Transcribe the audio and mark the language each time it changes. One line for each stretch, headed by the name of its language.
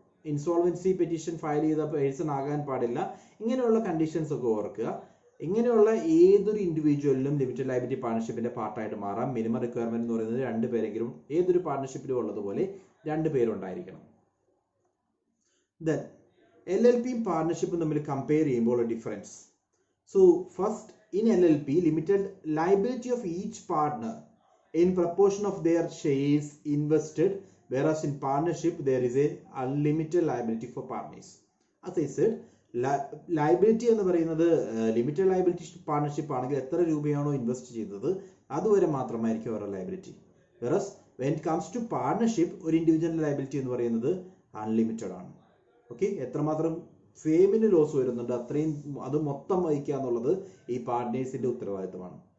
Malayalam: Insolvency petition file ചെയ്ത person ആകാൻ പാടില്ല. ഇങ്ങനെയുള്ള കണ്ടീഷൻസ് ഒക്കെ ഓർക്കുക. ഇങ്ങനെയുള്ള ഏതൊരു ഇൻഡിവിജ്വലിനും ലിമിറ്റഡ് ലയബിലിറ്റി പാർട്ണർഷിപ്പിന്റെ പാർട്ടായിട്ട് മാറാം. മിനിമം റിക്വയർമെന്റ് എന്ന് പറയുന്നത് 2 പേരെങ്കിലും ഏതൊരു പാർട്ണർഷിപ്പിലും ഉള്ളതുപോലെ 2 പേരുണ്ടായിരിക്കണം. ദെൻ LLPയും പാർട്ണർഷിപ്പും തമ്മിൽ കമ്പയർ ചെയ്യുമ്പോൾ difference.
English: So first, in LLP limited liability of each partner in proportion of their shares invested, whereas in partnership there is a unlimited liability for partners. As I said,
Malayalam: liability എന്ന് പറയുന്നത് limited liability partnership ആണെങ്കിൽ എത്ര രൂപയാണോ invest ചെയ്തത് അതുവരെ മാത്രമായിരിക്കും അവരുടെ liability.
English: whereas when it comes to partnership,
Malayalam: ഒരു individual liability എന്ന് പറയുന്നത് അൺലിമിറ്റഡ് ആണ്. ഓക്കെ, എത്രമാത്രം ഫേമിന് ലോസ് വരുന്നുണ്ട് അത്രയും അത് മൊത്തം വഹിക്കുക എന്നുള്ളത് ഈ പാർട്ട്നേഴ്സിന്റെ ഉത്തരവാദിത്തമാണ്.